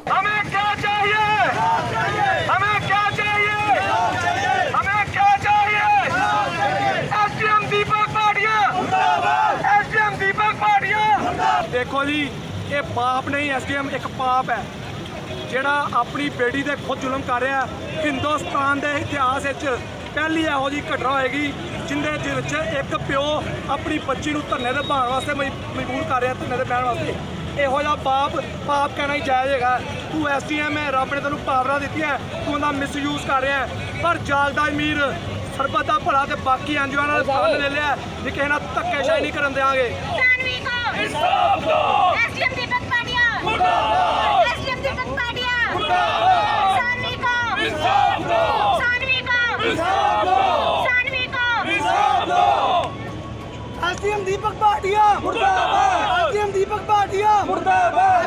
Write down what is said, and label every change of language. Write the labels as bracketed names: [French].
[Hindi] हमें क्या चाहिए? हमें क्या चाहिए? हमें क्या चाहिए? एसडीएम दीपक भाटिया, एसडीएम दीपक भाटिया। देखो जी, ये पाप नहीं, एसडीएम एक पाप है। [Punjabi] ਜਿਹੜਾ ਆਪਣੀ ਬੇਟੀ ਦੇ ਖੁਦ ਜ਼ੁਲਮ ਕਰ ਰਿਹਾ। ਹਿੰਦੁਸਤਾਨ ਦੇ ਇਤਿਹਾਸ ਵਿੱਚ ਪਹਿਲੀ ਇਹੋ ਜਿਹੀ ਘਟਨਾ ਹੋਏਗੀ ਜਿੰਦੇ ਵਿੱਚ ਇੱਕ ਪਿਓ ਆਪਣੀ ਬੱਚੀ ਨੂੰ ਧਰਨੇ ਤੇ ਬਹਾਉਣ ਵਾਸਤੇ ਮਜਬੂਰ ਕਰ ਰਿਹਾ, ਧਰਨੇ ਤੇ ਬਹਿਣ ਵਾਸਤੇ। ਇਹੋ ਜਿਹਾ ਪਾਪ ਕਹਿਣਾ ਹੀ ਜਾਇਜ਼ ਹੈਗਾ। ਤੂੰ ਐਸਡੀਐਮ ਹੈ, ਰੱਬ ਨੇ ਤੈਨੂੰ ਪਾਵਰਾਂ ਦਿੱਤੀਆਂ, ਤੂੰ ਉਹਦਾ ਮਿਸਯੂਜ਼ ਕਰ ਰਿਹਾ। ਪਰ ਜਾਲਦਾ ਅਮੀਰ ਸਰਬੱਤ ਦਾ ਭਲਾ ਤੇ ਬਾਕੀ ਐਨਜੀਓ ਨਾਲ ਫੰਡ ਲੈ ਲਿਆ ਵੀ ਕਿਸੇ ਨਾਲ ਧੱਕੇਸ਼ਾਹੀ ਨਹੀਂ ਕਰਨ ਦੇਵਾਂਗੇ। [Hindi] सानवी को इंसाफ दो। एसडीएम दीपक पाटिया मुर्दाबाद। एसडीएम दीपक पाटिया मुर्दाबाद। सानवी को इंसाफ दो। सानवी को इंसाफ दो। सानवी को इंसाफ दो। एसडीएम दीपक भाटिया मुर्दाबाद। एसडीएम दीपक भाटिया मुर्दाबाद।